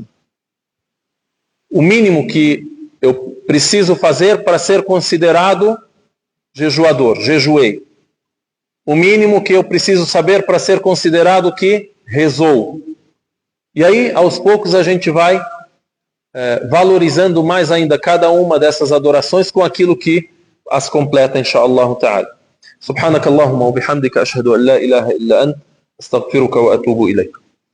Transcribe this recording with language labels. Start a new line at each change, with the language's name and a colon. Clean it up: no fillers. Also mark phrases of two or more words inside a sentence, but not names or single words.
Portuguese: O mínimo que eu preciso fazer para ser considerado jejuador, jejuei. O mínimo que eu preciso saber para ser considerado que rezou. E aí, aos poucos, a gente vai valorizando mais ainda cada uma dessas adorações com aquilo que as completa,
Arabic: إن شاء الله تعالى. سبحانك اللهم وبحمدك أشهد أن لا إله إلا أنت أستغفرك وأتوب إليك.